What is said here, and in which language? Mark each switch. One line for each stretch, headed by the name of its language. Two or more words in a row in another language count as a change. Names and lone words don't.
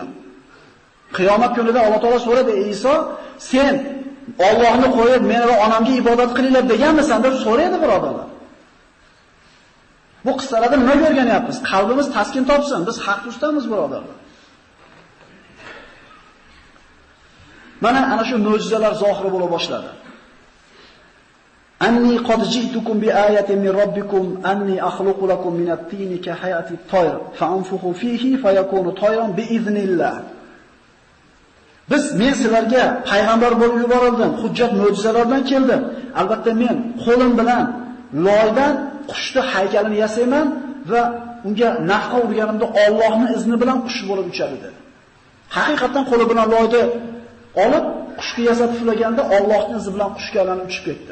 Uzbek: Qiyomat kunida Alloh taolo so'radi: "Iso, sen Allohni qo'yib meni va onamga ibodat qilinglar deganmisan?" deb so'raydi birodarlar. Bu qissalarda nima o'rganyapmiz? Qalbimiz taskin topsin, biz haq ustamiz birodarlar. Mana ana shu mo'jizalar zohir bo'la boshladi.
Arabic: أني قد جئتكم بآية من ربكم أني أخلق لكم من الطين كهيئة الطير فأنفخ فيه فيكون طيرا بإذن الله.
Uzbek: Men sizlarga payg'ambar bo'lib yuborildim, hujjat mo'jizalar bilan keldim. Albatta men qo'lim bilan loydan qushni haykalini yasayman va unga nafqa urganimda Allohning izni bilan qush bo'lib uchadi dedi. Haqiqatan qo'li bilan loyni olib qushga yasab puflaganda Allohning izni bilan qushga aylanib uchib ketdi.